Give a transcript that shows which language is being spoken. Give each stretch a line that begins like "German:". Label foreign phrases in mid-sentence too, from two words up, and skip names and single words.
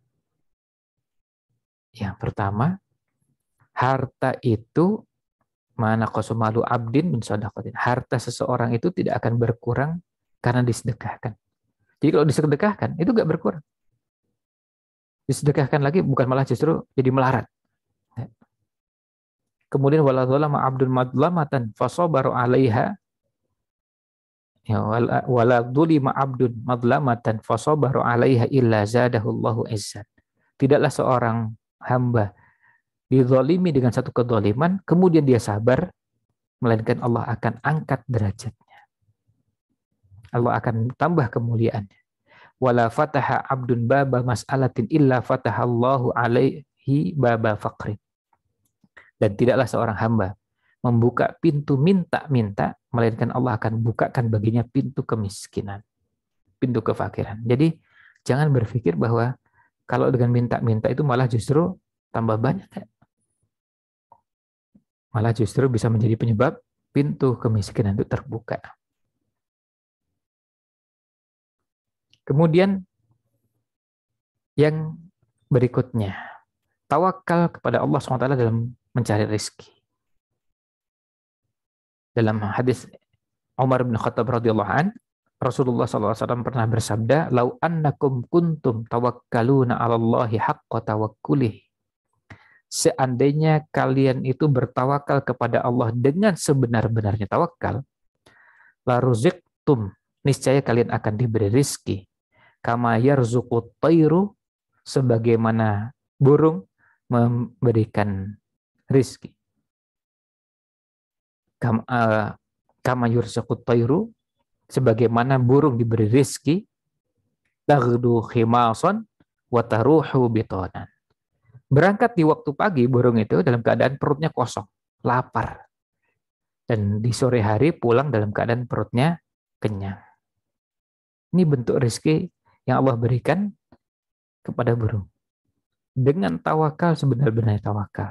Indonesian: Yang pertama, harta itu
Arabic: ما نقص مال عبد من صدقة.
Indonesian: Harta seseorang itu tidak akan berkurang karena disedekahkan. Jadi kalau disedekahkan, itu gak berkurang. Disedekahkan lagi, bukan malah justru jadi melarat.
Arabic: Kemudian ولا ظلم عبد مظلمة فصبر عليها. Ya, ولا ظلم عبد مظلمة فصبر عليها إلا زاده الله عزا.
Indonesian: Tidaklah seorang hamba dizalimi dengan satu kezaliman, kemudian dia sabar, melainkan Allah akan angkat derajatnya. Allah akan tambah kemuliaannya.
Arabic: ولا فتح عبد باب مسألة إلا فتح الله عليه باب فقر.
Indonesian: Dan tidaklah seorang hamba membuka pintu minta-minta, melainkan Allah akan bukakan baginya pintu kemiskinan, pintu kefakiran. Jadi jangan berpikir bahwa kalau dengan minta-minta itu malah justru tambah banyak. Malah justru bisa menjadi penyebab pintu kemiskinan itu terbuka. Kemudian yang berikutnya, tawakal kepada Allah SWT dalam mencari rezeki. Dalam hadis Umar bin Khattab
Arabic: رضي الله عن,
Indonesian: Rasulullah SAW pernah bersabda,
Arabic: "لو أنكم كنتم تتوكلون على الله حق توكله."
Indonesian: Seandainya kalian itu bertawakal kepada Allah dengan sebenar-benarnya tawakal,
Arabic: لرزقتم,
Indonesian: niscaya kalian akan diberi rizki.
Arabic: كما يرزق الطير,
Indonesian: sebagaimana burung memberikan rizki.
Arabic: كما يرزق الطير,
Indonesian: sebagaimana burung diberi rizki,
Arabic: تغدو خماصا وتروح بطانا.
Indonesian: Berangkat di waktu pagi, burung itu dalam keadaan perutnya kosong, lapar. Dan di sore hari pulang dalam keadaan perutnya kenyang. Ini bentuk rezeki yang Allah berikan kepada burung. Dengan tawakal, sebenar-benarnya tawakal.